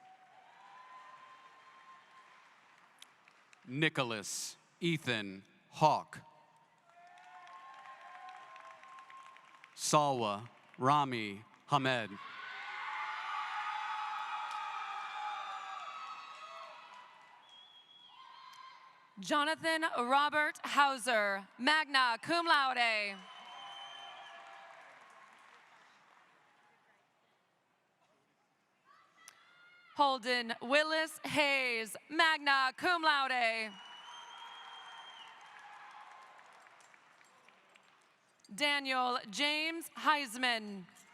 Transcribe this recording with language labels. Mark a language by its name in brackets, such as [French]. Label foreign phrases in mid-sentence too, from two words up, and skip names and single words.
[English] Nicholas Ethan Hawk. Salwa Rami Hamed. Jonathan Robert Hauser, [Latin] magna cum laude. [English] Holden Willis Hayes, [Latin] magna cum laude. [English] Daniel James Heisman.